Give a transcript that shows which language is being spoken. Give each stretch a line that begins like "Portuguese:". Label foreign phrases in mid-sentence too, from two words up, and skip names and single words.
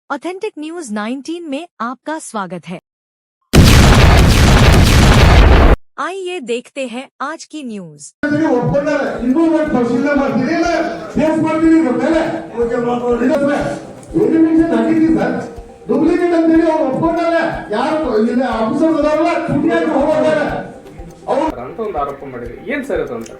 Hindi: ऑथेंटिक न्यूज 19 में आपका स्वागत है। आइए देखते हैं आज की न्यूज।
Kannada: ಡೂಪ್ಲಿಕೇಟ್ ಅಂತೇಳಿ ಅವ್ರು ಒಪ್ಕೊಂಡಾರೆ ಯಾರು ಇಲ್ಲಿ ಆಫೀಸರ್ ಅದಾರಲ್ಲ ಚುಟಿಯಾಗಿ ಹೋಗೋದಾರೆ ಅಂತ ಒಂದು ಆರೋಪ ಮಾಡಿದ್ರಿ. ಏನು ಸರ್ ಅದು ಅಂತ?